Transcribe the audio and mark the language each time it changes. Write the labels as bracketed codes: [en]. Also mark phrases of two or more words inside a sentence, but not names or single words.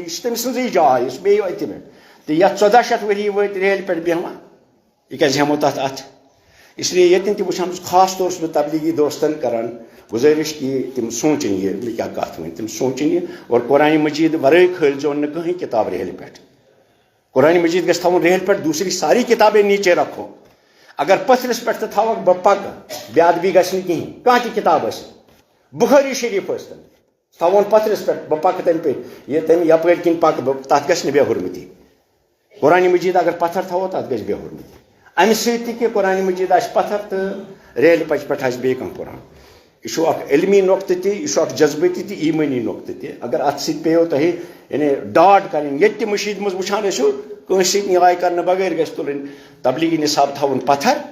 [ks] یہِ چھِ تٔمۍ سٕنٛزٕے جاے یُس بیٚیہِ وتہِ پٮ۪ٹھ تہٕ یتھ 1400 ؤری وٲتۍ ریہلہِ پٮ۪ٹھ بیٚہوان یہِ کیٛازِ ہٮ۪مو تتھ اتھِ [ur] اس لیے [ks] ییٚتٮ۪ن تہِ وٕچھان چھُس خاص طور چھُس بہٕ تبلیغی دوستن کران گُزٲرِش کہِ تِم سونٛچِنۍ یہِ مےٚ کیٛاہ کتھ وۄنۍ تِم سونٛچِنۍ یہِ اور قرآن مجید ورٲے کھٲلۍزون نہٕ کٕہٕنۍ کِتاب ریہلہِ پٮ۪ٹھ قرآن مجید گژھِ تھاوُن ریہلہِ پٮ۪ٹھ [ur] دوسری ساری کتابیں نیچے رکھو [ks] اگر پتھرس پٮ۪ٹھ تہِ تھاوکھ بہٕ پکہٕ بے ادبی گژھِ نہٕ کِہینۍ کانٛہہ تہِ کتاب ٲسِن بخاری شریٖف ٲسۍتن تھاوون پتھرس پٮ۪ٹھ بہٕ پکہٕ تمہِ پیٚٹھۍ یہِ تمہِ یپٲرۍ کِنۍ پکہٕ بہٕ تتھ گژھِ نہٕ بے حُرمتی قرآن مجید اگر پتھر تھاوو تتھ گژھِ بے حُرمتی امہِ سۭتۍ تہِ کہِ قرآن مجید آسہِ پتھر تہٕ ریہلہِ پچہِ پٮ۪ٹھ آسہِ بیٚیہِ کانٛہہ قرآن یہ چھُ اکھ علمی نۄقطہٕ تہِ یہِ چھُ اکھ جذبٲتی تہِ ایٖمٲنی نۄقطہٕ تہِ اگر اتھ سۭتۍ پیٚیو تۄہہِ یعنی ڈاٹ کرٕنۍ ییٚتہِ تہِ مٔشیٖد منٛز وٕچھان ٲسِو کٲنٛسہِ سۭتۍ نیاے کرنہٕ بغٲر گژھِ تُلٕنۍ تبلیغی نصاب تھاوُن پتھر